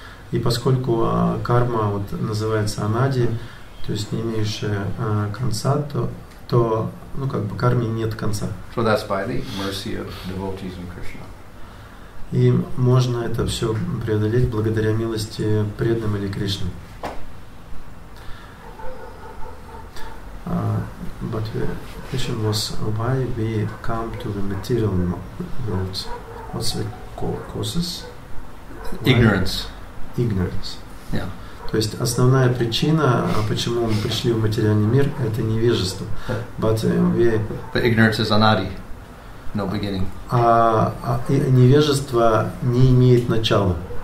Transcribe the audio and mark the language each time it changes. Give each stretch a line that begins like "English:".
Russian: И поскольку карма вот называется анади, то есть не имеющая конца, то ну как бы карме нет конца.
English: So that's by the mercy of devotees in Krishna.
Russian: И можно это все преодолеть благодаря милости преданным или Кришне.
English: But the question was why we come to the material world. What's the causes? Ignorance. Ignorance. Yeah.
Russian: То есть основная причина, почему мы пришли в материальный мир, это невежество.
English: But ignorance is anadi, no beginning.
Russian: Невежество не имеет начала.